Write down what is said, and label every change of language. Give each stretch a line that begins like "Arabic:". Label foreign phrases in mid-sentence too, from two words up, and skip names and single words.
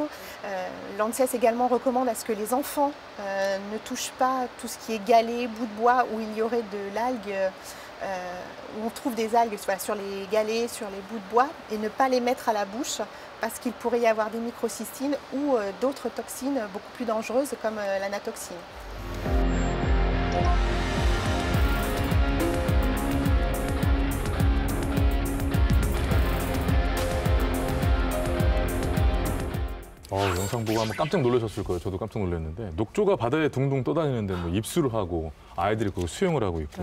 French: L'ANSES également recommande à ce que les enfants ne touchent pas tout ce qui est galets, bout de bois où il y aurait de l'algue. Où on trouve des algues sur les galets, sur les bouts de bois, et ne pas les mettre à la bouche parce qu'il pourrait y avoir des microcystines ou d'autres toxines beaucoup plus dangereuses comme l'anatoxine.
Korean: 영상 보고 한번 깜짝 놀라셨을 거예요. 저도 깜짝 놀랐는데 녹조가 바다에 둥둥 떠다니는데 뭐 입수를 하고 아이들이 그거 수영을 하고 있고.